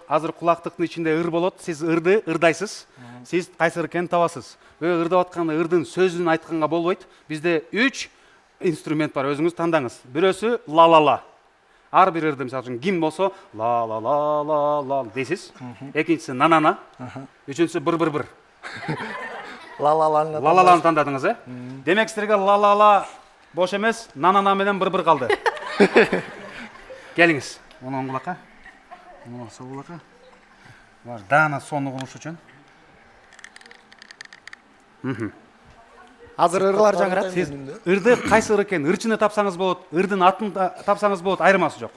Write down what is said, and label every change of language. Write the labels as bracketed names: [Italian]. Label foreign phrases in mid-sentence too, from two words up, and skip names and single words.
[Kyrgyz] Азыр кулактыктын ичинде ыр болот. Сиз ырды ырдайсыз. Сиз кайсы ыр экенин табасыз. Ырдап атканда ырдын сөзүн айтканга болбойт. Бизде 3 инструмент бар, өзүңүз тандаңыз. Бирөөсү ла-ла-ла. Ар бир ырды, мисалы үчүн гимн болсо ла-ла-ла-ла-ла дейсиз. Экинчиси на-на-на. Үчүнчүсү быр-быр-быр. Ла-ла-ланы. Ла-ла-ланы тандадыңыз, Демек силерге ла-ла-ла бош эмес, на-на-на менен быр-быр калды. Келиңиз. Муну оң кулакка. Муну сол кулакка. Бар, даана сону кылыш үчүн. Азыр ырлар жаңырат. Сиз ырды кайсы ыр экенин ырчыны тапсаңыз болот, ырдын атын тапсаңыз болот, айырмасы жок.